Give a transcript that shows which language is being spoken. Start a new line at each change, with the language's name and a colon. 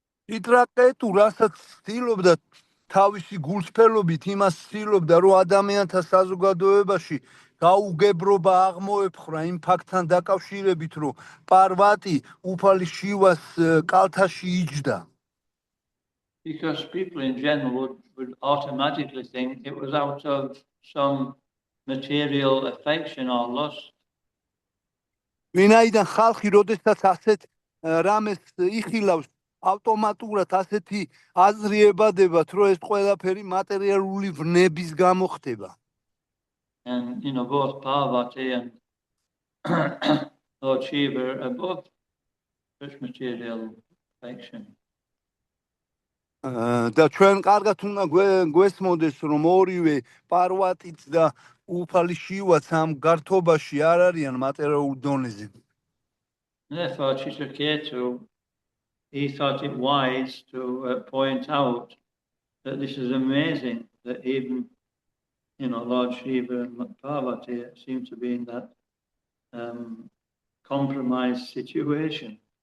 Georgian: ჩიტრაკეტუ რასაც ცდილობდა თავისი გულწრფელობით იმას ცდილობდა, რომ ადამიანთა საზოგადოებაში გაუგებრობა აღმოეფხვრა იმ ფაქტთან დაკავშირებით, რომ პარვატი უფალი შივას კალთაში იჯდა.
English: Because people in general would automatically think it was out of some material affection or lust.
Georgian: ვინაიდან ხალხი როდესაც ასეთ რამეს იხილავს, ავტომატურად ასეთი აზრი ებადებათ, რომ ეს ყველაფერი მატერიალური ვნების გამო ხდება.
English: And, both Parvati and Lord Shiva are above such material affection.
Georgian: და ჩვენ კარგად უნდა გვესმოდეს, რომ ორივე პარვატიც და უფალი შივაც ამ გართობაში არ არიან მატერიალურ დონეზე.
English: Therefore, Chitraketu, he thought it wise to point out that this is amazing that even, Lord Shiva and Parvati seem to be in that compromised situation.